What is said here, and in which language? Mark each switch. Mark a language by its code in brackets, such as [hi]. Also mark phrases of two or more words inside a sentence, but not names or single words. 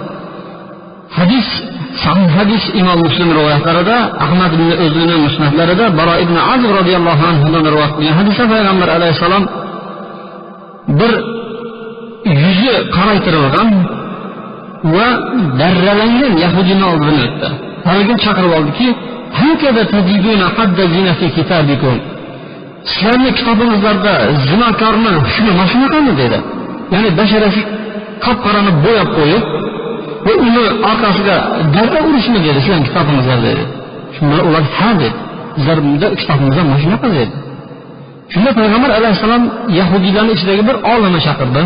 [uz] Sahih hadis Imom Muslim rivoyatlarida, Ahmad ibn o'zining musnadlarida Baro ibn Azib radhiyallohu anhudan rivoyat qilingan hadisda Payg'ambar alayhisalom bir yuzi qaraytirilgan va darralangan yahudiyni oldidan o'tdi. Haligi chaqirib oldiki, [ar] "هكذا تجدون حد الزنا في كتابكم." [uz] Sizlarning kitobingizlarda zinokorni hukmi mana shunaqami dedi. Ya'ni basharasi qop-qorani bo'yab qo'yib va uni orqasiga darra urishni dedi sizlarning kitobingizlarda dedi. Shunda ular ha dedi. Bizlarda kitobimizda mana shunaqa dedi. Shunda Payg'ambar alayhisalom yahudiylarning ichidagi bir olimni chaqirdi.